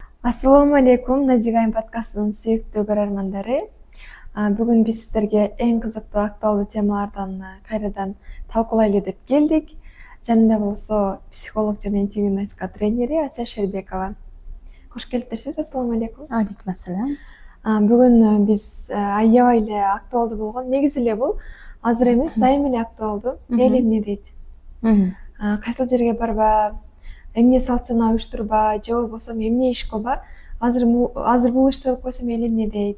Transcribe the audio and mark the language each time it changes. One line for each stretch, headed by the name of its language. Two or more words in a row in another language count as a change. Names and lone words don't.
Arabic: السلام عليكم,
Kyrgyz: Назигайым подкастынын сүйүктүү көрөрмандары. Бүгүн биз сиздерге эң кызыктуу актуалдуу темалардан кайрадан талкуулайлы деп келдик. Жанында болсо психолог жана интимдүү насихат тренери Ася Шербекова. Кош келипсиз.
Arabic: السلام عليكم. عليكم السلام.
Kyrgyz: Бүгүн биз аябай эле актуалдуу болгон, негизи эле бул азыр эмес, дайыма эле актуалдуу. Эл эмне дейт? Кайсыл жерге барба, эмне салт-сана уюштурба, же болбосо эмне иш кылба, азыр бул ишти кылып койсом эл эмне дейт?